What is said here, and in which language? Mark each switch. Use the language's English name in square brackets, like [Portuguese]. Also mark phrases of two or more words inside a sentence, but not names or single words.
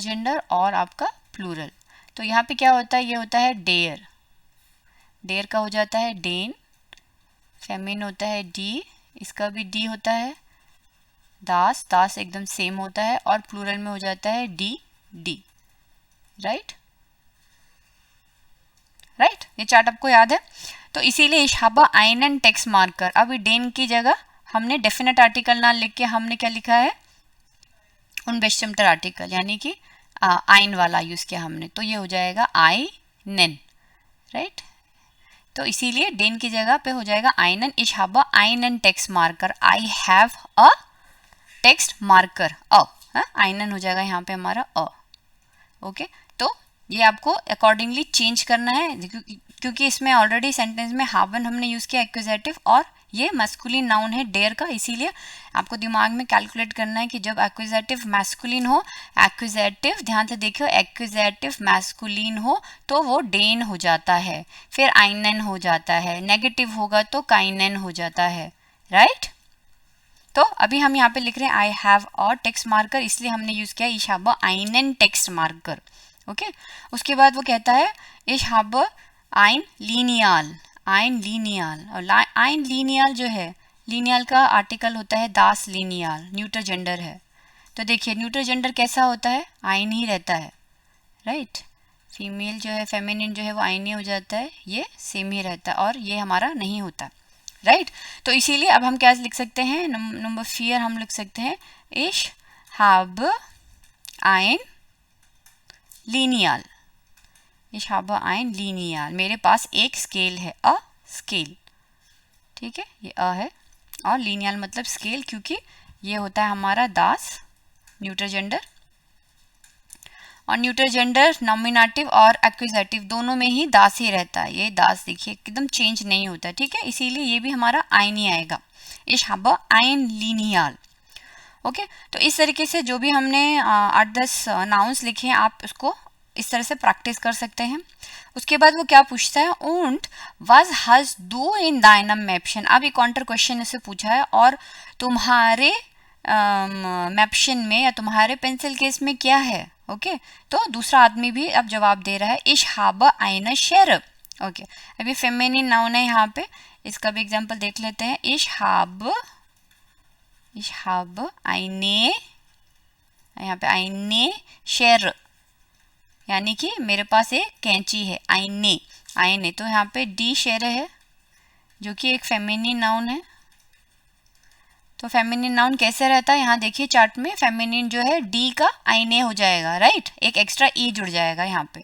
[Hindi] जेंडर और आपका प्लूरल, तो यहाँ पे क्या होता है, ये होता है डेयर, डेयर का हो जाता है डेन, फेमिन होता है डी, इसका भी डी होता है, दास, दास एकदम सेम होता है, और प्लूरल में हो जाता है [German] die die, [English] right, right, [Hindi] ये चार्ट आपको याद है। तो इसीलिए [German] ich habe einen Textmarker, [Hindi] अभी डेन की जगह हमने [English] definite article [Hindi] ना लिख के हमने क्या लिखा है, [German] unbestimmter Artikel, [Hindi] यानी कि आइन वाला यूज किया हमने, तो ये हो जाएगा einen, राइट। तो इसीलिए डेन की जगह पे हो जाएगा einen, [German] ich habe einen Textmarker, [English] I have a text marker, [Hindi] आइनन हो जाएगा यहाँ पे हमारा ओके। तो ये आपको अकॉर्डिंगली चेंज करना है, क्योंकि इसमें [English] already sentence [Hindi] में हावन हमने यूज किया एक्यूजेटिव, और ये [English] masculine noun [Hindi] है डेयर का, इसीलिए आपको दिमाग में कैलकुलेट करना है कि जब [English] accusative masculine [Hindi] हो, एक्यूजेटिव ध्यान से देखियो, [English] accusative masculine [Hindi] हो तो वो डेन हो जाता है, फिर आइनन हो जाता है, नेगेटिव होगा तो काइनन हो जाता है, राइट। तो अभी हम यहाँ पे लिख रहे हैं [English] I have a text marker, [Hindi] इसलिए हमने यूज किया [German] ich habe einen Textmarker, [Hindi] ओके। उसके बाद वो कहता है [German] ich habe ein Lineal, ein Lineal, [Hindi] और [German] ein Lineal [Hindi] जो है, लिनियल का आर्टिकल होता है [German] das Lineal, [English] neuter gender [Hindi] है, तो देखिए [English] neuter gender [Hindi] कैसा होता है, आइन ही रहता है, राइट। फीमेल जो है, फेमिनिन जो है वो आइन ही हो जाता है, ये सेम ही रहता है, और ये हमारा नहीं होता, राइट। तो इसीलिए अब हम क्या लिख सकते हैं, नंबर 4 हम लिख सकते हैं [German] ich habe ein Lineal, ich habe ein Lineal, [Hindi] मेरे पास एक स्केल है, [English] a scale, [Hindi] ठीक है, ये अ है, और लिनियल मतलब स्केल, क्योंकि ये होता है हमारा दास, [English] neuter gender, [Hindi] और [English] neuter gender [Hindi] नॉमिनेटिव और एक्यूजेटिव दोनों में ही दास ही रहता है, ये दास देखिए एकदम चेंज नहीं होता, ठीक है, इसीलिए ये भी हमारा आइन ही आएगा, [German] ich habe ein Lineal, [Hindi] ओके। तो इस तरीके से जो भी हमने 8-10 नाउन्स लिखे हैं, आप उसको इस तरह से प्रैक्टिस कर सकते हैं। उसके बाद वो क्या पूछता है, [German] und was hast du in deinem Mäppchen, [Hindi] अब एक [English] counter question [Hindi] इससे पूछा है, और तुम्हारे मैप्शन में या तुम्हारे [English] pencil case [Hindi] में क्या है, ओके। तो दूसरा आदमी भी अब जवाब दे रहा है [German] ich habe eine Schere, [Hindi] ओके। अभी [English] feminine noun [Hindi] है यहाँ पे, इसका भी एग्जांपल देख लेते हैं, [German] ich habe eine, [Hindi] यहाँ पे [German] eine Schere, [Hindi] यानी कि मेरे पास एक कैंची है, eine, तो यहाँ पे [German] die Schere [Hindi] है जो कि एक [English] feminine noun [Hindi] है। तो फेमिनिन नाउन कैसे रहता है, यहाँ देखिए चार्ट में फेमिनिन जो है डी का आईने हो जाएगा, राइट, एक एक्स्ट्रा ई जुड़ जाएगा यहाँ पे।